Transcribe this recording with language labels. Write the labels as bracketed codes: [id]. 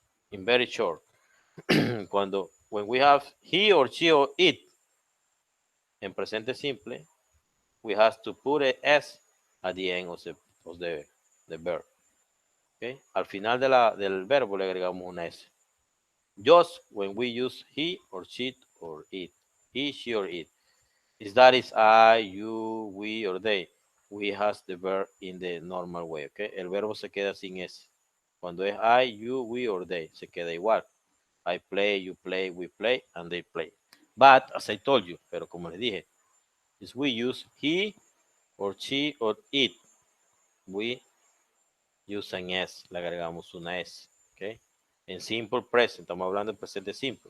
[en] In very short, when we have he or she or it [es] en presente simple, [en] we have to put a S at the end of the verb. Okay? [es] Al final del verbo le agregamos una S. [en] Just when we use he or she or it. He, she, or it. Is that is I, you, we, or they. We has the verb in the normal way. [es] Okay? El verbo se queda sin S. Cuando es [en] I, you, we, or they, [es] se queda igual. [en] I play, you play, we play, and they play. But, as I told you, [es] pero como les dije, [en] is we use he or she or it. We use an S, [es] le agregamos una S. [en] Okay? [es] En simple present, estamos hablando en presente simple.